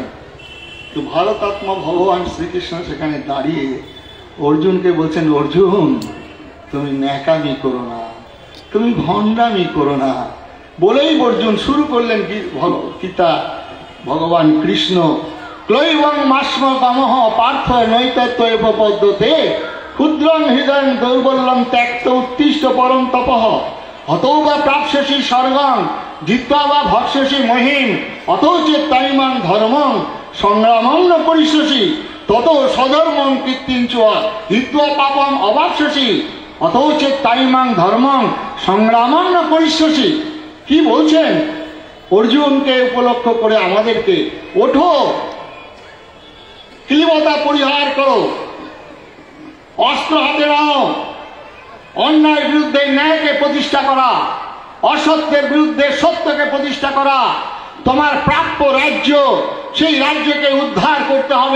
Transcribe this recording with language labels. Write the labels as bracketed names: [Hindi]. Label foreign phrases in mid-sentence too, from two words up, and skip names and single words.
[Bangla] তো ভারতাত্মা ভগবান শ্রীকৃষ্ণ সেখানে দাঁড়িয়ে অর্জুনকে বলছেন, অর্জুন তুমি ন্যাকামি করো না, তুমি ভণ্ডামি করো না। বলেই অর্জুন শুরু করলেন গীতা। [Sanskrit] भगवान कृष्ण क्लैवं मास्म कामह पार्थ नैतत्व एव पद्मते क्षुद्रं हृदयं दौर्बल्यं त्यक्त उत्तिष्ठ परम तपः हतौ वा प्राप्स्यसि स्वर्गं जित्वा वा भक्ष्यसि महिम अतौ चेत् ताइमां धर्मं संग्रामं न करिष्यसि ततो स्वधर्मं कीर्तिञ्च हित्वा पापम अवाप्स्यसि अतौ चेत् ताइमां धर्मं संग्रामं न करिष्यसि। [Bangla] কি বলছেন? অর্জুনকে উপলক্ষ করে আমাদেরকে, ওঠো, ক্লীবতা পরিহার করো, অস্ত্র হাতে নাও, অন্যায়ের বিরুদ্ধে ন্যায়কে প্রতিষ্ঠা করা, অসত্যের বিরুদ্ধে সত্যকে প্রতিষ্ঠা করা, তোমার প্রাপ্য রাজ্য, সেই রাজ্যকে উদ্ধার করতে হবে।